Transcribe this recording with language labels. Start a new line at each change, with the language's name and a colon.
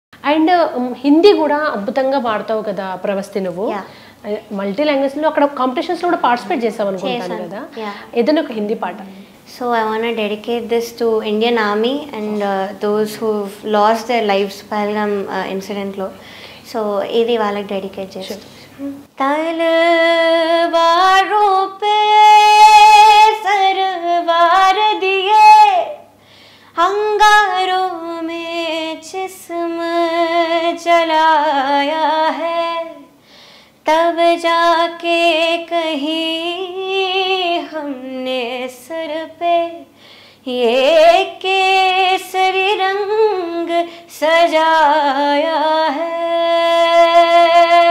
Telugu: And Hindi కూడా అద్భుతంగా పాడతావు కదా ప్రవస్తి నువ్వు. మల్టీ లాంగ్వేజ్లో అక్కడ కాంపిటీషన్స్లో కూడా పార్టిసిపేట్ చేసావు అనుకుంటాను కదా, ఏదైనా ఒక హిందీ పాట.
English: So I want to dedicate this to Indian Army and those who've lost their lives Pahalgam incident lo.
Telugu: So idi వాళ్ళకి డెడికేట్ చేస్తాను.
Hindi: तलवारों पे सरवार दिए अंगारों में जिस्म जलाया है तब जाके कहीं हमने सर पे ये केसरी रंग सजाया है